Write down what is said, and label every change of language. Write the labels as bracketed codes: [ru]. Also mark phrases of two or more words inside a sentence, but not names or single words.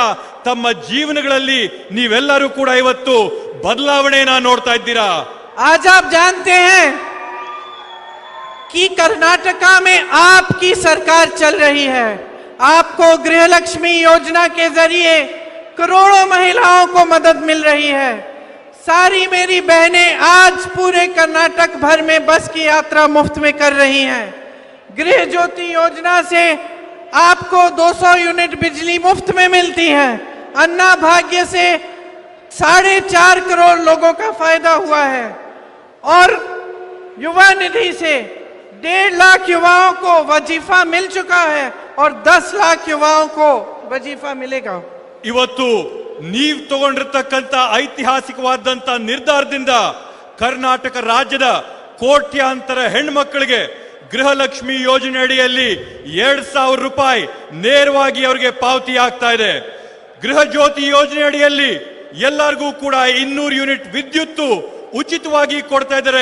[kn] ತಮ್ಮ ಜೀವನಗಳಲ್ಲಿ ನೀವೆಲ್ಲರೂ ಕೂಡ ಇವತ್ತು ಬದಲಾವಣೆನ ನೋಡ್ತಾ ಇದ್ದೀರಾ. [hi] आज आप जानते हैं कि कर्नाटका में आपकी सरकार चल रही है। आपको गृहलक्ष्मी योजना के जरिए करोड़ों महिलाओं को मदद मिल रही है। सारी मेरी बहनें आज पूरे कर्नाटक भर में बस की यात्रा मुफ्त में कर रही हैं। गृह ज्योति योजना से आपको 200 यूनिट बिजली मुफ्त में मिलती है। अन्ना भाग्य से 4.5 करोड़ लोगों का फायदा हुआ है और युवा निधि से 1.5 लाख युवाओं को वजीफा मिल चुका है और 10 लाख युवाओं को वजीफा मिलेगा। [kn] ಇವತ್ತು ನೀವು ತಗೊಂಡಿರ್ತಕ್ಕಂಥ ಐತಿಹಾಸಿಕವಾದಂತ ನಿರ್ಧಾರದಿಂದ ಕರ್ನಾಟಕ ರಾಜ್ಯದ ಕೋಟ್ಯಾಂತರ ಹೆಣ್ಮಕ್ಕಳಿಗೆ ಗೃಹಲಕ್ಷ್ಮಿ ಯೋಜನೆ ಅಡಿಯಲ್ಲಿ 2,000 ರೂಪಾಯಿ ನೇರವಾಗಿ ಅವರಿಗೆ ಪಾವತಿ ಆಗ್ತಾ ಇದೆ. ಗೃಹ ಜ್ಯೋತಿ ಯೋಜನೆ ಅಡಿಯಲ್ಲಿ ಎಲ್ಲರಿಗೂ ಕೂಡ 200 ಯೂನಿಟ್ ವಿದ್ಯುತ್ ಉಚಿತವಾಗಿ ಕೊಡ್ತಾ ಇದ್ದಾರೆ.